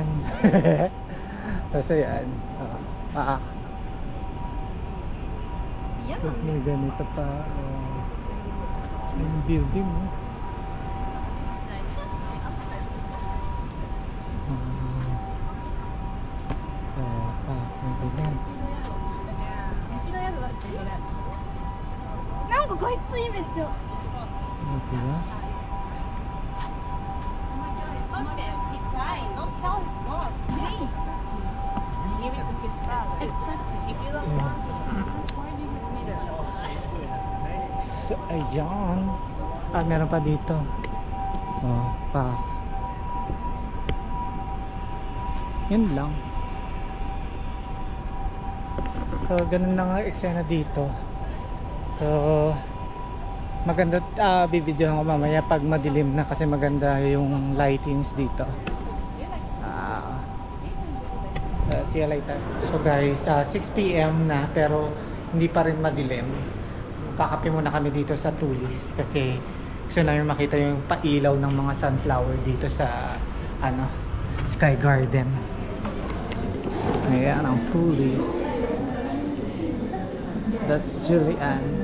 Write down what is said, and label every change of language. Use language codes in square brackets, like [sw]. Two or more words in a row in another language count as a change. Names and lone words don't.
[tl] Tapos ayan. Tapos may ganito pa. Yung building, oh. May ganyan. [ja] なんか画質いいめっちゃ。 [tl] Ano diba? So, ayan. Ah, meron pa dito. Oh, path. Yan lang. So, ganun lang ang eksena dito. So, maganda, bibidyohan ko mamaya pag madilim na kasi maganda yung lightings dito. [en] See you later. So guys, [tl] 6 PM na pero hindi pa rin madilim. Kakape muna kami dito sa Tulis kasi gusto namin makita yung pailaw ng mga sunflower dito sa Sky Garden. Ayan ang Tulis. That's Julian.